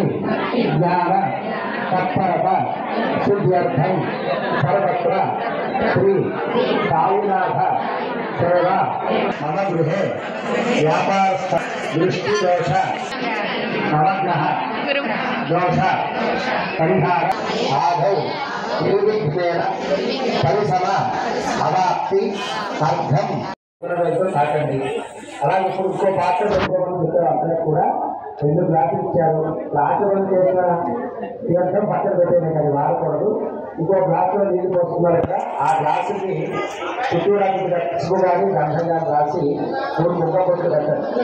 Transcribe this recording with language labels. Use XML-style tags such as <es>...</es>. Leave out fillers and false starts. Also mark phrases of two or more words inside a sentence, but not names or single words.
<sa>ज्ञान तत्परता सिद्ध्यर्थम सर्वत्र श्री साईनाथ सेवा मम गृहे व्यापार दृष्टिदोष नवग्रह दोष परिहार आदौ निर्विघ्नेन परिसम अवाप्ति</sa> <te>అర్థం తాకండి. అలాగే ఇప్పుడు ఇంకో పాత్ర పెట్టుకోమని చెప్పారు. అందరికి కూడా 2 గ్లాసులు ఇచ్చారు. ఆచరణ చేసిన తీర్థం పక్కన పెట్టేది కానీ వాడకూడదు. ఇంకో గ్లాసులో నీళ్ళు పోస్తున్నారు కదా, ఆ గ్లాసుని చుట్టూరానికి పసుపు కానీ గంధం కానీ రాసి 3 ముక్క పొట్టు పెట్టండి.</te>